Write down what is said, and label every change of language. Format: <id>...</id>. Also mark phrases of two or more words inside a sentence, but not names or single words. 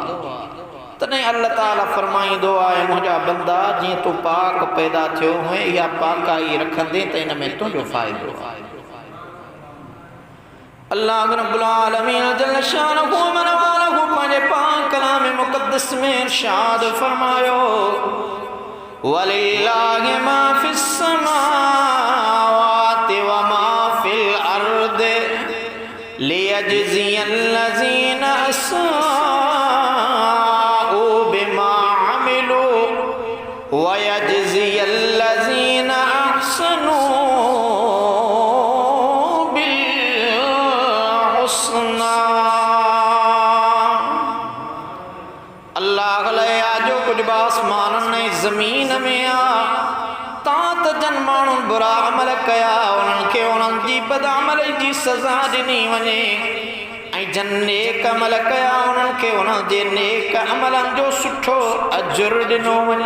<sd>तॾहिं अल्लाह ताला फरमाईंदो आहे, मुंहिंजा बंदा जीअं तूं पाक पैदा थियो हुए इहा पाकाई रखंदे त इन में तुंहिंजो फ़ाइदो आहे। अल्लाह</sd> <ar>رب العالمين جل شأنه</ar> <sd>मन वालहू पंहिंजे पाक कलाम मुक़द्दस में इरशाद फरमायो,</sd> <ar>ولله ما في السماوات وما في الأرض ليجزي الذين أساءوا بما عملوا ويجزي الذين أحسنوا بالحسنى.</ar> <sd>अल्लाह जो कुछ बासमान ने ज़मीन में आ ता त जन माण्हू बुरा अमल कया उन्हनि खे उन्हनि जी बदअमली जी सज़ा ॾिनी वञे, ऐं जन नेक अमल कया उन्हनि खे उन्हनि जे नेक अमलनि जो सुठो अजुर ॾिनो वञे।</sd>